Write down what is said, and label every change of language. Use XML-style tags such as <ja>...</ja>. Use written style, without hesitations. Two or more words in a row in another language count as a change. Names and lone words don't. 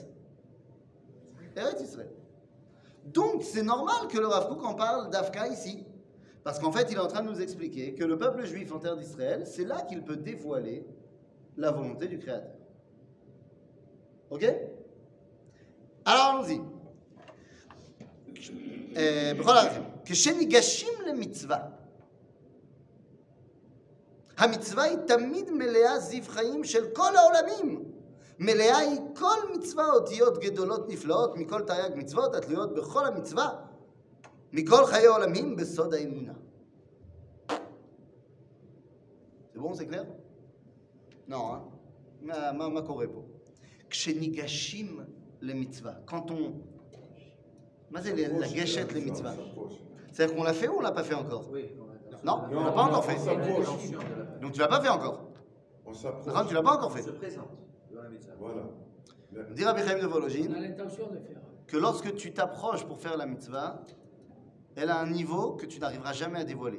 <fr>Eretz Israël. Donc c'est normal que le Rav Kook en parle d'Afka ici. Parce qu'en fait, il est en train de nous expliquer que le peuple juif en terre d'Israël, c'est là qu'il peut dévoiler la volonté du Créateur. Ok? Alors allons-y.</fr> <he>כשניגשים למצווה, המצווה היא תמיד מלאה זיו חיים של כל העולמים. מלאה היא כל מצווה אותיות גדולות נפלאות מכל תרי"ג מצוות התלויות בכל המצווה, מכל חיי עולמים בסוד האמונה.</he> <fr>C'est bon, c'est clair? Non, hein?</fr> <he>מה קורה פה? כשניגשים למצווה,</he> <fr>quand on...</fr> <he>מה זה לגשת למצווה?</he> <fr>C'est-à-dire qu'on l'a fait ou on l'a pas fait encore? Oui, Non, on l'a pas encore fait. Donc tu l'as pas fait encore. On s'approche. D'accord, tu l'as pas encore On fait. se présente dans la mitzvah. Voilà. Dit Rabbi Chaim de On Volojine a l'intention de faire. que lorsque tu t'approches pour faire la mitzvah, elle a un niveau que tu n'arriveras jamais à dévoiler.</fr>